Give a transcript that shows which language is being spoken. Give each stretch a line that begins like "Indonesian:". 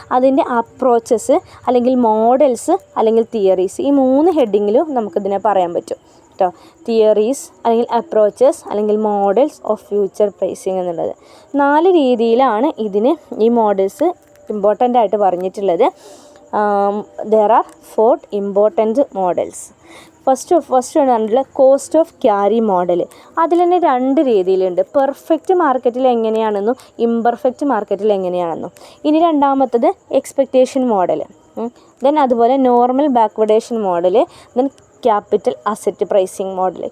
Malayalam: അതിൻ്റെ അപ്രോച്ചസ് അല്ലെങ്കിൽ മോഡൽസ് അല്ലെങ്കിൽ തിയറീസ്, ഈ 3 ഹെഡിങ്ങിലും നമുക്കിതിനെ പറയാൻ പറ്റും കേട്ടോ. തിയറീസ് അല്ലെങ്കിൽ അപ്രോച്ചസ് അല്ലെങ്കിൽ മോഡൽസ് ഓഫ് ഫ്യൂച്ചർ പ്രൈസിങ് എന്നുള്ളത് 4 രീതിയിലാണ് ഇതിന് ഈ മോഡൽസ് ഇമ്പോർട്ടൻ്റ് ആയിട്ട് പറഞ്ഞിട്ടുള്ളത്.
English: there are 4 important models.
Malayalam: First പറഞ്ഞിട്ടുള്ള കോസ്റ്റ് ഓഫ് ക്യാരി മോഡൽ. അതിൽ തന്നെ 2 രീതിയിലുണ്ട്. പെർഫെക്റ്റ് മാർക്കറ്റിൽ എങ്ങനെയാണെന്നും ഇംപെർഫെക്റ്റ് മാർക്കറ്റിൽ എങ്ങനെയാണെന്നും. ഇനി രണ്ടാമത്തത് എക്സ്പെക്റ്റേഷൻ മോഡൽ, ദെൻ അതുപോലെ normal ബാക്ക്വേഡേഷൻ model, then capital asset pricing model.